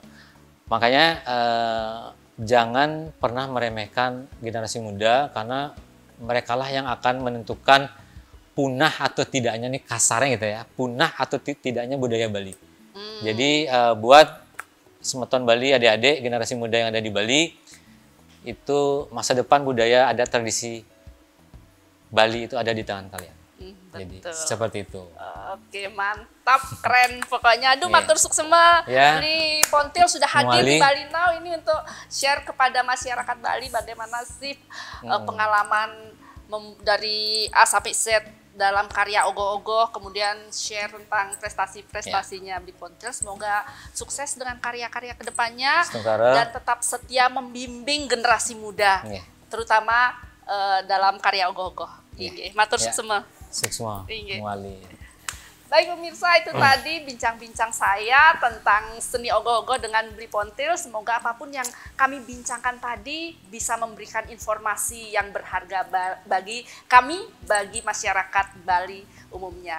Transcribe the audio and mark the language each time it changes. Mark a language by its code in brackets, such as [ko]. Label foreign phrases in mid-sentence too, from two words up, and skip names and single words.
[id] Makanya jangan pernah meremehkan generasi muda karena merekalah yang akan menentukan punah atau tidaknya, nih kasarnya gitu ya, punah atau tidaknya budaya Bali. Jadi buat semeton Bali, adik-adik, generasi muda yang ada di Bali, itu masa depan budaya, adat, tradisi Bali itu ada di tangan kalian. Jadi seperti itu. Oke, mantap, keren pokoknya. [ban] Aduh, matur suksema. [id] Ini Pontiel sudah hadir di Bali Now ini untuk share kepada masyarakat Bali bagaimana sih pengalaman dari A sampai Z dalam karya ogoh-ogoh, kemudian share tentang prestasi-prestasinya Bli Pontiel. Semoga sukses dengan karya-karya kedepannya dan tetap setia membimbing generasi muda, terutama dalam karya ogoh-ogoh. [ban] Matur suksema. Suksema, muali. [id] Baik pemirsa, itu tadi bincang-bincang saya tentang seni ogoh-ogoh dengan Bli Pontiel. Semoga apapun yang kami bincangkan tadi bisa memberikan informasi yang berharga bagi kami, bagi masyarakat Bali umumnya.